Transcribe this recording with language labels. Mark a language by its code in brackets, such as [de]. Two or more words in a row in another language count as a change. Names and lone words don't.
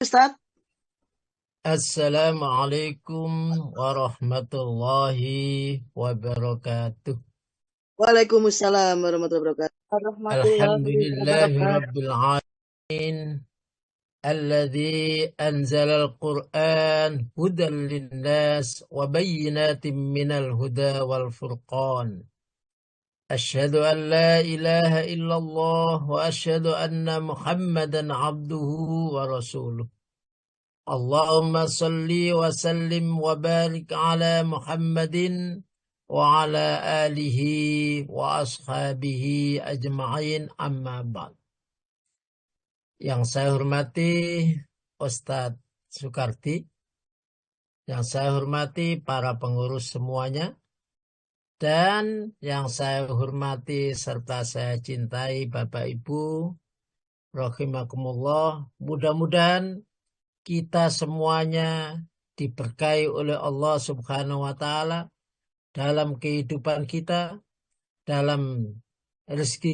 [id] Ustaz. [ar] السلام عليكم ورحمة الله وبركاته. وعليكم السلام ورحمة الله وبركاته. Warahmatullahi Alhamdulillahi wabarakatuh. رب العالمين. الذي أنزل القرآن هدى للناس وبينات من الهدى والفرقان. أشهد أن لا إله إلا الله وأشهد أن محمدا عبده ورسوله. اللهم صل وسلم وبارك على محمد وعلى آله وأصحابه أجمعين أما بعد. [id] Yang saya hormati Ustadz Soekardi, yang saya hormati para pengurus semuanya, dan yang saya hormati serta saya cintai Bapak Ibu, rahimakumullah, mudah-mudahan kita semuanya diberkahi oleh Allah [ar] سبحانه وتعالى [id] dalam kehidupan kita, dalam rezeki